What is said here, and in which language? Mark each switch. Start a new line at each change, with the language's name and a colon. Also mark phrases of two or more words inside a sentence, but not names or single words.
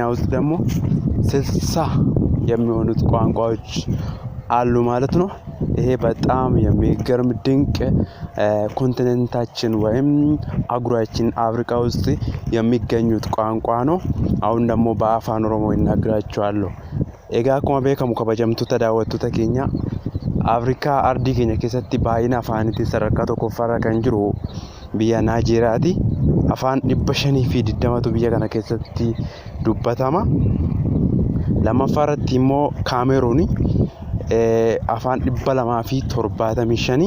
Amharic: ውስጥ ደግሞ 60 የሚሆኑት ቋንቋዎች አሉ ማለት ነው። ይሄ በጣም የሚገርም ድንቅ ኮንቲኔንታችን ወይም አህጉራችን አፍሪካ ውስጥ የሚገኙት ቋንቋ ነው። አሁን ደግሞ በአፋን ኦሮሞ ይናገራችኋለሁ። ኤጋ
Oromo: akkuma beekamu kabajamtoota daawwattoota keenya Afrikaa ardii keenya keessatti baay'ina afaaniitiin sadarkaa tokkoffaarra kan jiru biyya Naayijeriyaati. Afaan 520tu biyya kana keessatti dubbatama. Lammaffaarratti immoo Kaameruun afaan 275.